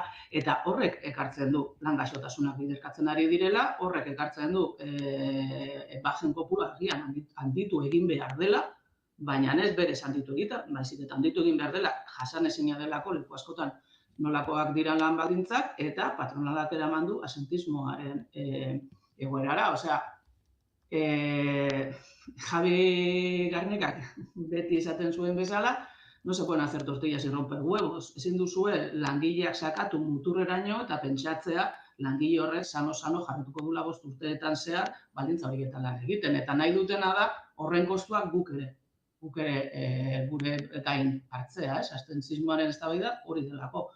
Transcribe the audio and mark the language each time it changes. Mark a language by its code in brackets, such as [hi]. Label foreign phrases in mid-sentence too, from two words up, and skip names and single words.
[eu] Eta horrek ekartzen du lan gaixotasunak biderkatzen ari direla, horrek ekartzen du bajen kopurua agian handitu egin behar dela, baina ez berez handitu egiten, baizik eta handitu egin behar dela, jasanezina delako leku askotan nolakoak dira lan baldintzak, eta patronalak eraman du asentismoaren egoerara. Osea, Javi Garnikak beti esaten zuen bezala, [es] no se pueden hacer tortillas y romper huevos. [eu] Ezin duzue langileak sakatu muturreraino eta pentsatzea langile horrek sano jarrituko dula 5 urteetan zehar baldintza horietan lan egiten. Eta nahi dutena da horren kostuak guk ere gure gain hartzea, abstentzismoaren eztabaida hori delako.